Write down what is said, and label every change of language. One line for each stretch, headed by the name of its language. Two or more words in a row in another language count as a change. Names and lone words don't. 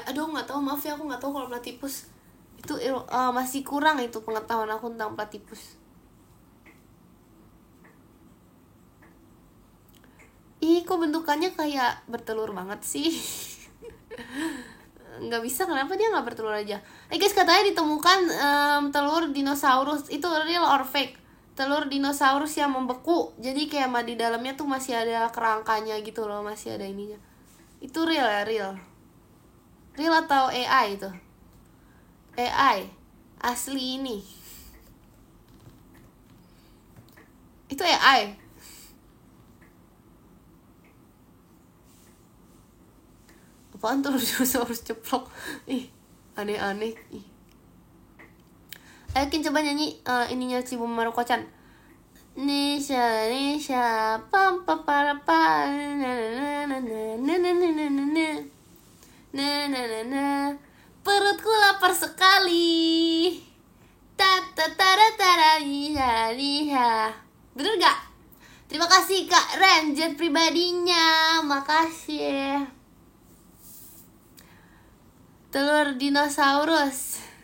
Indonesian: Aduh, nggak tahu, maaf ya, aku nggak tahu kalau platypus itu masih kurang itu pengetahuan aku tentang platypus. Kok bentukannya kayak bertelur banget sih? Nggak bisa, kenapa dia nggak bertelur aja? Guys, katanya ditemukan telur dinosaurus, itu
English: real or fake?
Indonesian: Telur dinosaurus yang membeku, jadi kayak di dalamnya tuh masih ada kerangkanya gitu loh, masih ada ininya. Itu real ya, real atau AI itu? AI asli ini. Itu AI. Apaan tuh dinosaurus ceplok? Aneh-aneh. Kin coba nyanyi ininya Chibi Maruko-chan. Nisha pam pa para pa na na na na na na na na. Perutku lapar sekali. Tara liha. Bener gak? Terima kasih Kak Ranger pribadinya. Makasih. Telur dinosaurus.